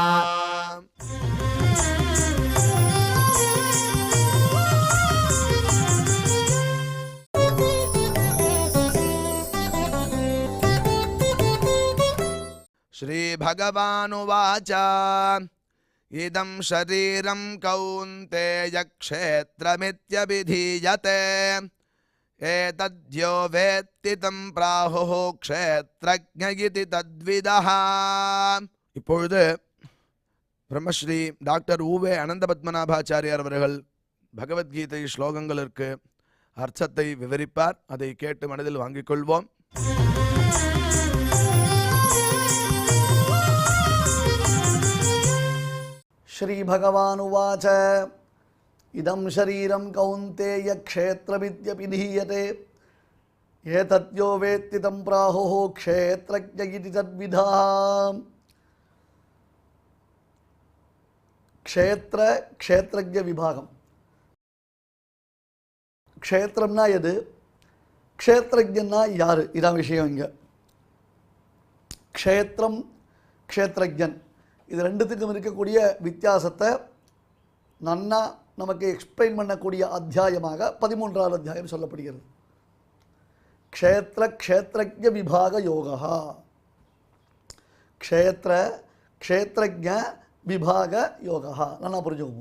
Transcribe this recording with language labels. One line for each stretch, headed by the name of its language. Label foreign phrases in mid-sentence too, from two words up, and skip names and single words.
Sanskrit: श्रीभगवानुवाच इदं शरीरं कौन्तेय क्षेत्रमित्यभिधीयते एतद्यो वेत्ति तं प्राहुः क्षेत्रज्ञ इति तद्विदः।
Tamil: இப்பொழுது பிரம்மஸ்ரீ டாக்டர் ஊவே அனந்த பத்மநாபாச்சாரியார் அவர்கள் பகவத்கீதை ஸ்லோகங்களுக்கு அர்த்தத்தை விவரிப்பார். அதை கேட்டு மனதில் வாங்கிக் கொள்வோம்.
Sanskrit: श्री भगवानुवाच इदं शरीरं कौन्तेय क्षेत्रमित्यभिधीयते एतद्यो वेत्ति तं प्राहुः क्षेत्रज्ञ इति तद्विदः। क्षेत्रज्ञ विभागम
Tamil: क्षेत्रம்னா எது, क्षेत्रज्ञன்னா யாரு, இதான் விஷயம். இங்க
Sanskrit: क्षेत्रम क्षेत्रज्ञன்
Tamil: இது ரெண்டுத்துக்கும் இருக்கக்கூடிய வித்தியாசத்தை நன்னா நமக்கு எக்ஸ்பிளைன் பண்ணக்கூடிய அத்தியாயமாக 13வது அத்தியாயம் சொல்லப்படுகிறது. க்ஷேத்ரஜ்ஞ விபாக யோகா. க்ஷேத்ரஜ்ஞ விபாக யோகா நல்லா புரிஞ்சுக்குவோம்.